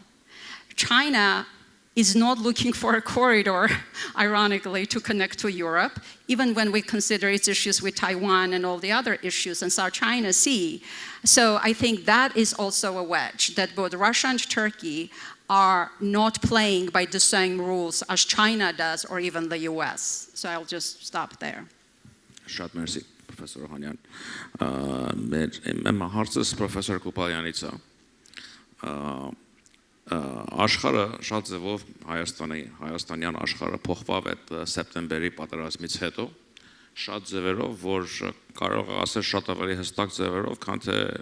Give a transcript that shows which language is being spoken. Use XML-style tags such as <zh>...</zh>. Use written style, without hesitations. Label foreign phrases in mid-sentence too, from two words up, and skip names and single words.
<en>China is not looking for a corridor, ironically, to connect to Europe, even when we consider its issues with Taiwan and all the other issues in South China Sea. So I think that is also a wedge, that both Russia and Turkey are not playing by the same rules as China does, or even the US. So I'll just stop there.</en> <hy>Շատ մերսի, պրոֆեսոր Օհանյան։ Մեր հարցս պրոֆեսոր Kopalyanից է։ Աշխարհը շատ ձևով հայաստանյան աշխարհը փոխվավ այդ սեպտեմբերի պատերազմից հետո, շատ ձևերով, որ կարող է ասել շատ ավելի հստակ ձևերով, քան թե</hy>